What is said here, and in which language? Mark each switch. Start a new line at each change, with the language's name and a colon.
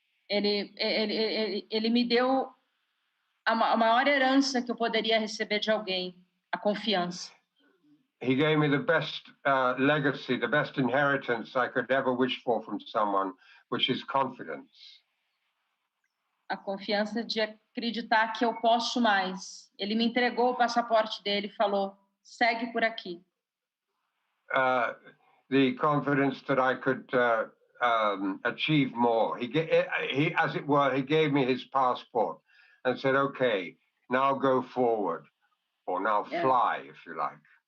Portuguese: Ele me deu a maior herança que eu poderia receber de alguém, a confiança.
English: He gave me the best legacy, the best inheritance I could ever wish for from someone, which is confidence.
Portuguese: A confiança de acreditar que eu posso mais. Ele me entregou o passaporte dele e falou: segue por aqui.
English: The confidence that I could achieve more. He, as it were, he gave me his passport and said, "Okay, now go forward, or now fly, if you like."